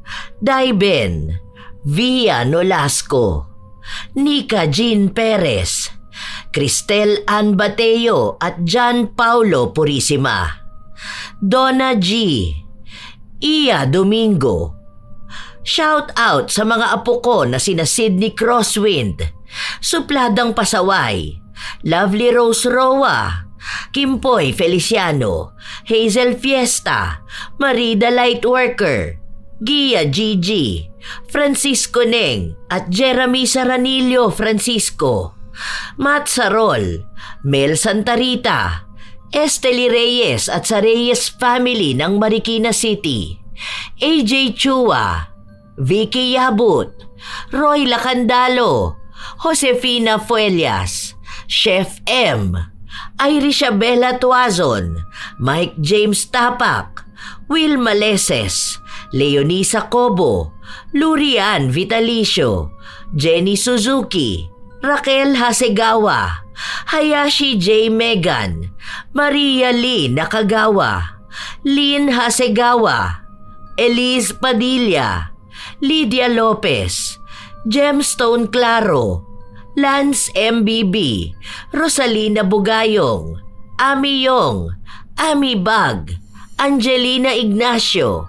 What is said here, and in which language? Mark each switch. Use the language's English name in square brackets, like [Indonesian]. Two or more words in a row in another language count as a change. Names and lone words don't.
[Filipino] Daiben, Via Nolasco, Nika Jean Perez, Cristel Ann Bateo at John Paulo Purisima, Donna G, Iya Domingo. Shout out sa mga apo ko na sina Sydney Crosswind, Supladang Pasaway, Lovely Rose Roa, Kimpoy Feliciano, Hazel Fiesta, Marida Lightworker, Gia Gigi, Francisco Neng at Jeremy Saranillo Francisco, Matt Sarol, Mel Santarita, Esteli Reyes at sa Reyes family ng Marikina City, AJ Chua, Vicky Yabut, Roy Lacandalo, Josefina Fuelias, Chef M, Irisha Bella Tuazon, Mike James Tapak, Will Maleses, Leonisa Cobo, Lurian Vitalicio, Jenny Suzuki, Raquel Hasegawa, Hayashi J. Megan, Maria Lee Nakagawa, Lynn Hasegawa, Elise Padilla, Lydia Lopez, Gemstone Claro, Lance MBB, Rosalina Bugayong, Ami Yong, Ami Bag, Angelina Ignacio.